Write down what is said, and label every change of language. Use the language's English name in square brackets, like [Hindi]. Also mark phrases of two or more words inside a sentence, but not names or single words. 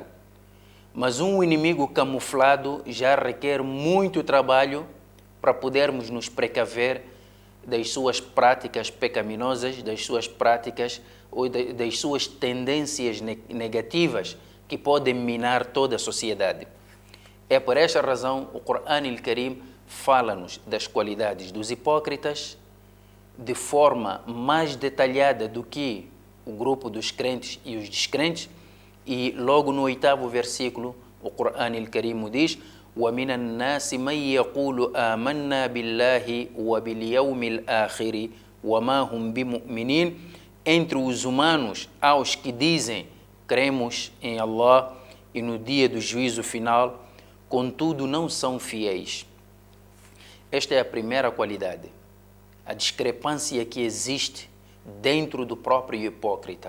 [Portuguese] Mas um inimigo camuflado já requer muito trabalho para podermos nos precaver das suas práticas pecaminosas, das suas práticas ou das suas tendências negativas que podem minar toda a sociedade. É por esta razão o Corão Al-Karim fala-nos das qualidades dos hipócritas de forma mais detalhada do que o grupo dos crentes e os descrentes. E logo no 8º versículo, o Corão Al-Karim diz: [Arabic] وَمِنَ النَّاسِ مَنْ يَقُولُ آمَنَّا بِاللَّهِ وَبِالْيَوْمِ الْآخِرِ وَمَا هُمْ بِمُؤْمِنِينَ. [Portuguese] Entre os humanos, há os que dizem: cremos em Allah e no dia do juízo final, contudo não são fiéis. Esta é a primeira qualidade, a discrepância que existe dentro do próprio hipócrita.